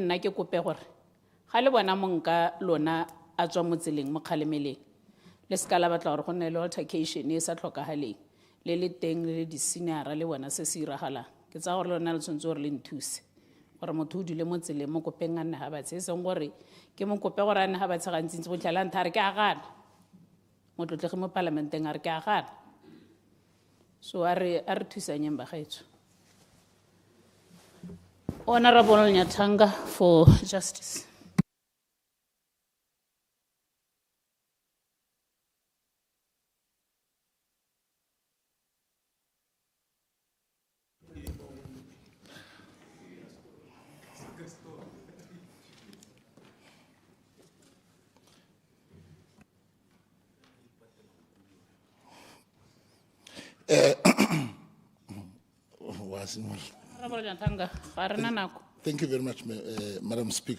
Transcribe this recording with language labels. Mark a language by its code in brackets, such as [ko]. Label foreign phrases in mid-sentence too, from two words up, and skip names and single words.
[tn] nna ke kope gore ga le bona monka lona a tswa mo tseleng mo kgalemeleng le ska la batla gore go nne le altercation e sa tlhokagaleng le teng le di-senior le bona se se iragalang ke tsaya gore lona le tshwanetse gore le nthuse gore motho o dule mo tseleng mo kopeng a nne ga batshe e seng gore ke mo kope gore a nne ga batshe gantsi ntse go tlhala ntha re ke a gana motlotlege mo parlamenteng a re ke a gana so a re thusanyeng bagaetsho. [en] Honorable Nnyathanga for justice. Thank you very much, Madam Speaker.